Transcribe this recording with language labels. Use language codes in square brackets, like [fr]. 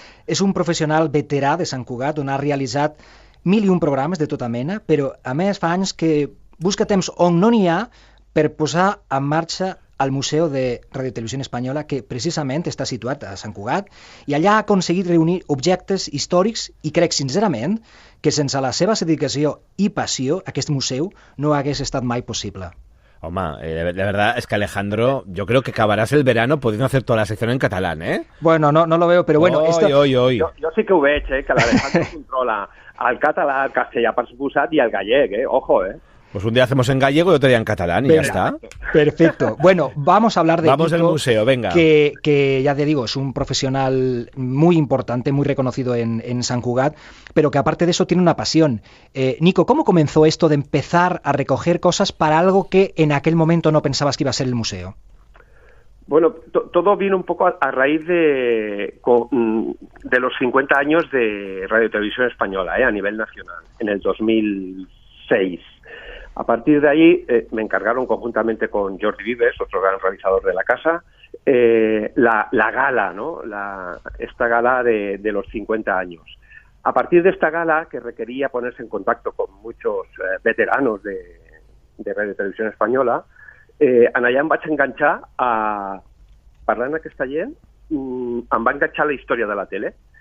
[ca] És un professional veterà de Sant Cugat, on ha realitzat 1001 programes de tota mena, però a més fa anys que busca temps on no n'hi ha per posar en marxa el Museu de Radiotelevisió Espanyola, que precisament està situat a Sant Cugat, i allà ha aconseguit reunir objectes històrics, i crec sincerament que sense la seva dedicació i passió aquest museu no hagués estat mai possible. [es] Home, de verdad es que Alejandro, yo creo que acabarás el verano pudiendo hacer toda la sección en catalán, ¿eh? Bueno, no lo veo, pero bueno... [ca] Jo sí que ho veig, que l'Alejandro controla el català, el castellà per suposat i el gallec, Ojo, [es] Pues un día hacemos en gallego y otro día en catalán y ya está. Perfecto. Bueno, vamos a hablar de Vamos del museo, venga. Que ya te digo, es un profesional muy importante, muy reconocido en Sant Cugat, pero que aparte de eso tiene una pasión. Nico, ¿cómo comenzó esto de empezar a recoger cosas para algo que en aquel momento no pensabas que iba a ser el museo? Bueno, todo vino un poco a raíz de los 50 años de Radiotelevisión Española, a nivel nacional, en el 2006. A partir de ahí me encargaron conjuntamente con Jordi Vives, otro gran realizador de la casa, la gala, ¿no? Esta gala de los 50 años. A partir de esta gala, que requería ponerse en contacto con muchos veteranos de Radio Televisión Espanyola, [ca] en allà em vaig enganxar parlant amb aquesta gent, em va enganxar la història de la tele.